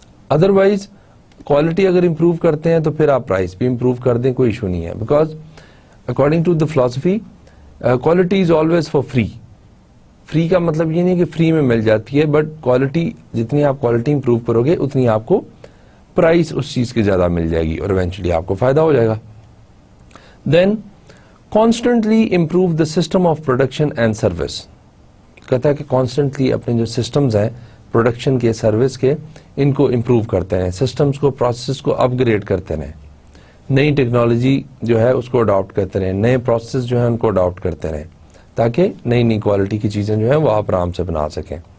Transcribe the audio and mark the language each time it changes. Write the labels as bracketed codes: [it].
[ur] Otherwise quality اگر improve کرتے ہیں تو پھر آپ پرائس بھی امپروو کر دیں, کوئی ایشو نہیں ہے, [en] Because according to the philosophy quality is always for free. [ur] Free کا مطلب یہ نہیں کہ فری میں مل جاتی ہے, بٹ کوالٹی جتنی آپ کوالٹی امپروو کرو گے اتنی آپ کو پرائس اس چیز کی زیادہ مل جائے گی اور ایونچولی آپ کو فائدہ ہو جائے گا. [en] Then constantly improve the system of production and service. [ur] کہتا ہے کہ کانسٹنٹلی اپنے جو سسٹمز ہیں پروڈکشن کے, سروس کے, ان کو امپروو کرتے رہیں, سسٹمز کو, پروسیس کو اپ گریڈ کرتے رہیں, نئی ٹیکنالوجی جو ہے اس کو اڈاپٹ کرتے رہیں, نئے پروسیس جو ہیں ان کو اڈاپٹ کرتے رہیں تاکہ نئی نئی کوالٹی کی چیزیں جو ہیں وہ آپ آرام سے بنا سکیں.